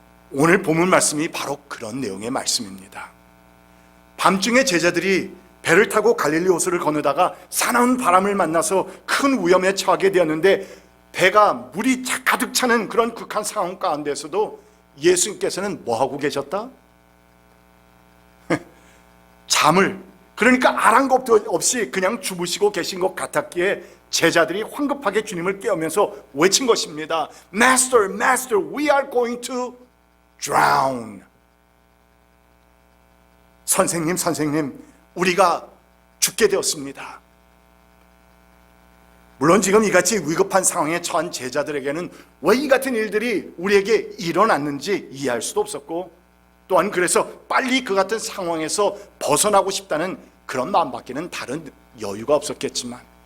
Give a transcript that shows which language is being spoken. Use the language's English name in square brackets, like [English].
[Korean] 오늘 본문 말씀이 바로 그런 내용의 말씀입니다. 밤중에 제자들이 배를 타고 갈릴리 호수를 건너다가 사나운 바람을 만나서 큰 위험에 처하게 되었는데, 배가 물이 가득 차는 그런 극한 상황 가운데서도 예수님께서는 뭐하고 계셨다? 잠을, 그러니까 아랑곳도 없이 그냥 주무시고 계신 것 같았기에 제자들이 황급하게 주님을 깨우면서 외친 것입니다. [English] Master, Master, we are going to drown. [Korean] 선생님, 선생님, 우리가 죽게 되었습니다. 물론 지금 이같이 위급한 상황에 처한 제자들에게는 왜 이 같은 일들이 우리에게 일어났는지 이해할 수도 없었고, 또한 그래서 빨리 그 같은 상황에서 벗어나고 싶다는 그런 마음밖에는 다른 여유가 없었겠지만,